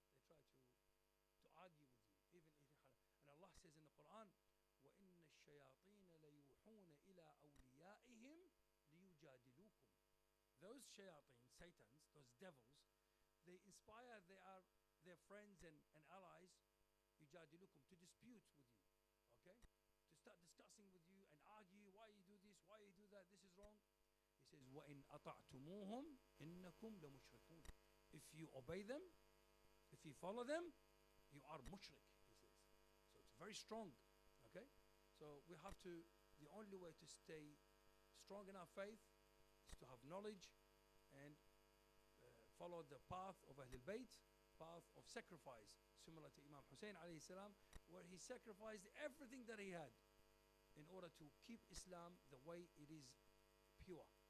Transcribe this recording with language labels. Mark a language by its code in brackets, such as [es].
[en] They try to argue with you, even eating halal. And Allah says in the Quran, [ar] وَإِنَّ الشَّيَاطِينَ لَيُوحُونَ إِلَىٰ أَوْلِيَائِهِمْ لِيُجَادِلُوكُمْ. [en] Those shayateen, satans, those devils, they inspire their friends and allies, يُجَادِلُوكُمْ, to dispute with you, okay? To start discussing with you and argue, why you do this, why you do that, this is wrong. He says, [ar] وَإِنْ أَطَعْتُمُوهُمْ إِنَّكُمْ لَمُشْرِكُونَ. [en] If you obey them, if you follow them, you are mushrik, he says. So it's very strong, okay? So we have to, the only way to stay strong in our faith is to have knowledge and follow the path of Ahlul Bayt, path of sacrifice, similar to Imam Hussein alayhi salam, where he sacrificed everything that he had in order to keep Islam the way it is pure.